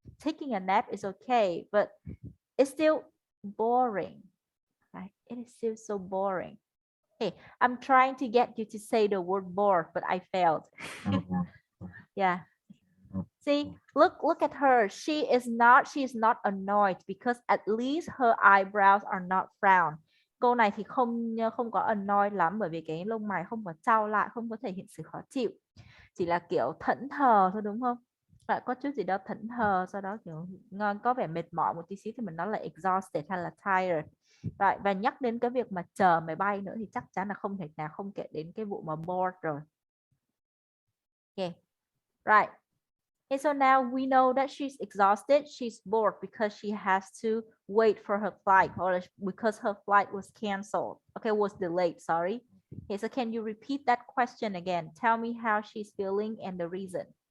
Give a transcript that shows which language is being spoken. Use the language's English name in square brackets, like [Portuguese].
[English] Taking a nap is okay, but it's still boring, right? It is still so boring. Hey, I'm trying to get you to say the word bored, but I failed. Oh, Yeah. oh, See, oh, look at her. She is not annoyed because at least her eyebrows are not frown. [Vietnamese] Câu này thì không có annoyed lắm bởi vì cái lông mày không có trao lại, không có thể hiện sự khó chịu. Chỉ là kiểu thẫn thờ thôi đúng không? Và có chút gì đó thẫn thờ, sau đó kiểu ngon có vẻ mệt mỏi một tí xíu thì mình nói là exhausted hay là tired. Rồi, và nhắc đến cái việc mà chờ máy bay nữa thì chắc chắn là không thể nào không kể đến cái vụ mà board rồi. [English] Okay. Right. Okay, so now we know that she's exhausted, she's bored because she has to wait for her flight or because her flight was canceled. Okay, was delayed, sorry. Okay, so can you repeat that question again? Tell me how she's feeling and the reason.